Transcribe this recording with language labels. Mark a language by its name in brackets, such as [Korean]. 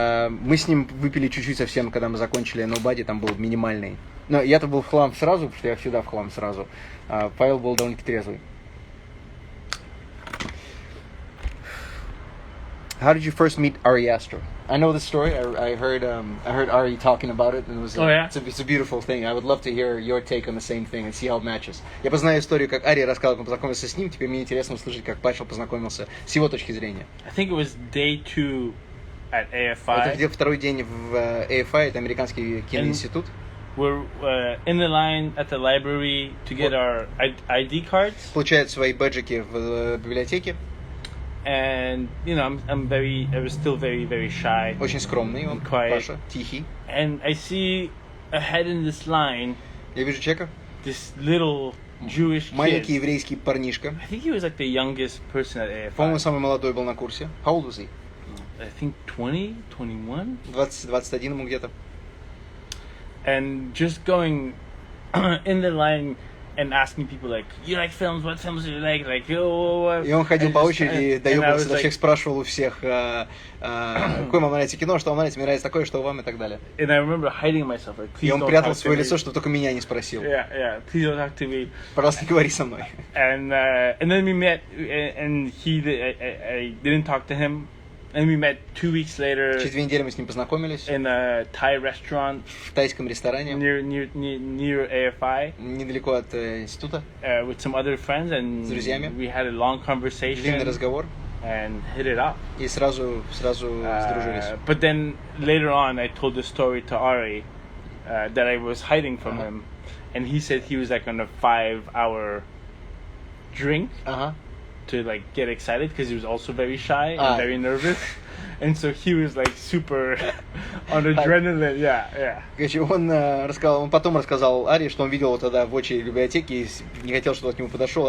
[Russian] Мы с ним выпили чуть-чуть совсем, когда мы закончили Nobody, там был минимальный. Но я-то был в хлам сразу, потому что я всегда в хлам сразу. Павел был довольно-таки трезвый. [English] How did you first meet Ari Aster? I know the story. I heard Ari talking about it, and it was it's a beautiful thing. I would love to hear your take on the same thing and see how it matches. [Russian] Я познаю историю, как Ари рассказал, как он познакомился с ним. Теперь мне интересно услышать, как Павел познакомился с его точки зрения. [English] I think it was day 2 at AFI. [Russian] Это где второй день в AFI, это американский киноинститут. [English] We're in the line at the library to get our ID cards. [Russian] Получают свои бэджики в библиотеке. [English] And I was still very, very shy. [Russian] Очень скромный он, Паша, тихий. [English] And I see ahead in this line. [Russian] Я вижу человека. [English] This little Jewish kid. [Russian] Маленький еврейский парнишка. [English] I think he was like the youngest person at AFI. [Russian] По-моему, самый молодой был на курсе. [English] How old was he? I think 20, 21. [Russian] 21 ему где-то. [English] And just going in the line and asking people like, you like films? What films do you like? Like, oh. [Russian] И он ходил по очереди, доебался до всех, спрашивал у всех, какое вам нравится кино, что вам нравится, мне нравится такое, что вам и так далее. [English] And I remember hiding myself, like, please don't talk to me. [Russian] И он прятал свое лицо, чтобы только меня не спросил. [English] Yeah, please don't talk to me. [Russian] Пожалуйста, не говори со мной. [English] And then we met, and I didn't talk to him. And we met 2 weeks later. [Russian] Через 2 недели мы с ним познакомились. [English] In a Thai restaurant. [Russian] В тайском ресторане. [English] Near AFI. [Russian] Недалеко от института. [English] With some other friends, and [Russian] с друзьями. [English] We had a long conversation. [Russian] Длинный разговор. [English] And hit it up. [Russian] И сразу сдружились. [English] But then later on, I told the story to Ari that I was hiding from him, and he said he was like on a 5-hour drink. To like get excited because he was also very shy and very nervous, and so he was like super on adrenaline. Yeah. [Russian] Короче, он потом рассказал Ари, что он видел его тогда в очереди в библиотеке и не хотел, чтобы он к нему подошел.